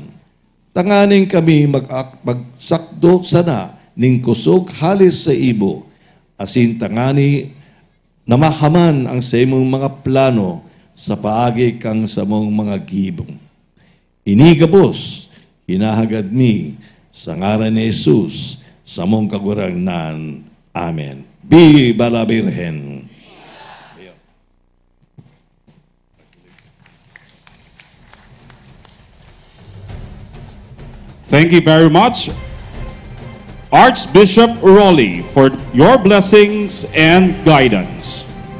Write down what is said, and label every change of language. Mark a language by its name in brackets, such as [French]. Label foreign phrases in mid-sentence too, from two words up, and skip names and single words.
[Bikol] Tanganing kami magsakdo sana ning kusog halis sa imo, asin tangani na mahaman ang sa imong mga plano sa paagi kang sa mong mga gibong. Inigabos, hinahagad mi, sa ngaran ni Jesus, sa mong kagurangnan. [Spanish] Amen. Viva la Virgen. [English] Thank you very much, Archbishop Rowley, for your blessings and guidance.